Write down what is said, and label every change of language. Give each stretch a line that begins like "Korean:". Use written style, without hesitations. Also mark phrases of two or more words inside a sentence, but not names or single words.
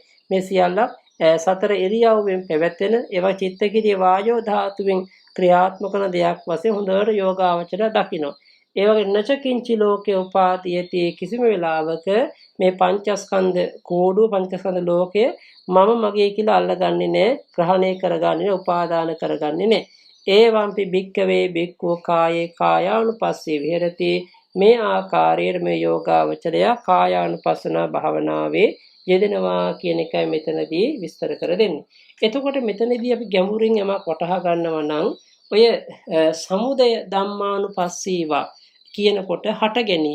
Sinhala: මේ සියල්ල සතර ඉරියව්වෙන් පැවැත්වෙන ඒවා චිත්තකිරිය වායෝ ධාතුවෙන් ක්‍රියාත්මක කරන දෙයක් වශයෙන් හොඳට යෝගාවචර දකිනවා. ඒ වගේ
Pali: නචකින්චි ලෝකේ උපාදීයති.
Sinhala: කිසිම වෙලාවක මේ පංචස්කන්ධ පංචස්කන්ධ ලෝකය මම මගේ කියලා අල්ලගන්නේ නැහැ. ග්‍රහණය කරගන්නේ නැහැ. උපාදාන කරගන්නේ නැහැ.
Pali: ඒවම්පි භික්කවේ භික්ඛු කායේ කායානුපස්සී විහෙරති.
Sinhala: මේ ආකාරයට මේ යෝගාවචරය කායානුපස්සනා භාවනාවේ යෙදෙනවා කියන එකයි මෙතනදී විස්තර කර දෙන්නේ. එතකොට මෙතනදී අපි ගැඹුරින් යමක් වටහා ගන්නවා නම් ඔය
Pali: සමුදය ධම්මානුපස්සීවා
Sinhala: කියනකොට හට ගැනීම.